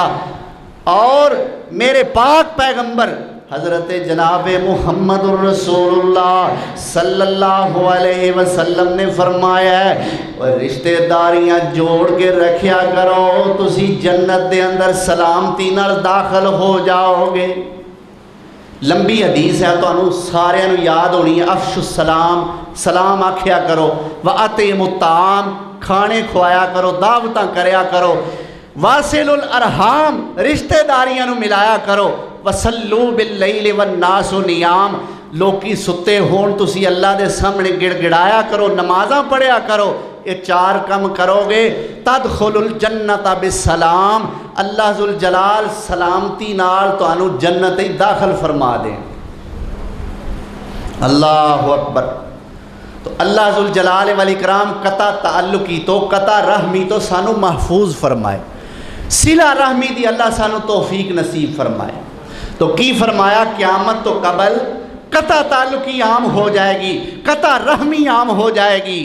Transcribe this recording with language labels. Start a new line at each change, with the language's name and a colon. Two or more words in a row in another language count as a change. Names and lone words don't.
Urdu: اور میرے پاک پیغمبر حضرت جناب محمد الرسول اللہ صلی اللہ علیہ وسلم نے فرمایا ہے
Punjabi: رشتہ داریاں جوڑ کے رکھیا کرو, تسی جنت دے اندر سلامتی نال داخل ہو جاؤ گے. لمبی حدیث ہے تو سارے یاد ہونی ہے.
Arabic: افش السلام,
Punjabi: سلام آکھیا کرو.
Arabic: وَأَطِعِمُ الطَّعَامَ,
Punjabi: کھانے کھوایا کرو, دعوتاں کریا کرو.
Arabic: واصل الارحام,
Punjabi: رشتہ داریاں نو ملایا کرو.
Arabic: وَصَلُّوا بِاللَّيْلِ وَالنَّاسُ نِيَامٌ,
Punjabi: لوکی ستے ہون تسی اللہ دے سامنے گڑ گڑایا کرو, نمازاں پڑھیا کرو. یہ 4 کم کرو گے
Arabic: تدخل الجنت بالسلام,
Punjabi: اللہ ذوالجلال سلامتی نال تانوں جنت داخل فرما دیں.
Arabic: اللہ اکبر.
Punjabi: تو اللہ ذوالجلال والاکرام قطع تعلقی تو قطع رحمی تو سانو محفوظ فرمائے, صلہ رحمی دی اللہ سانو توفیق نصیب فرمائے. تو کی فرمایا قیامت تو قبل قطع تعلقی عام ہو جائے گی, قطع رحمی عام ہو جائے گی.